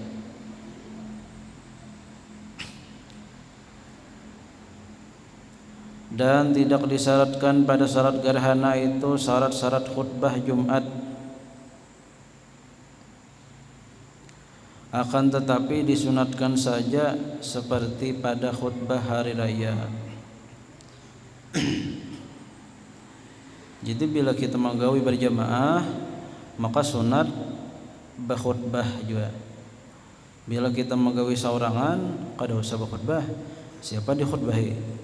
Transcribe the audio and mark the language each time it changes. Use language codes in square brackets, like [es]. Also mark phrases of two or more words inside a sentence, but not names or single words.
[id] Dan tidak disyaratkan pada salat gerhana itu syarat-syarat khutbah Jumat. Akan tetapi disunatkan saja seperti pada khutbah hari raya. Jadi bila kita menggawi berjamaah, maka sunat berkhutbah juga. [bjn] Bila kita menggawi saurangan, kada usah berkhutbah, siapa dikhutbahi.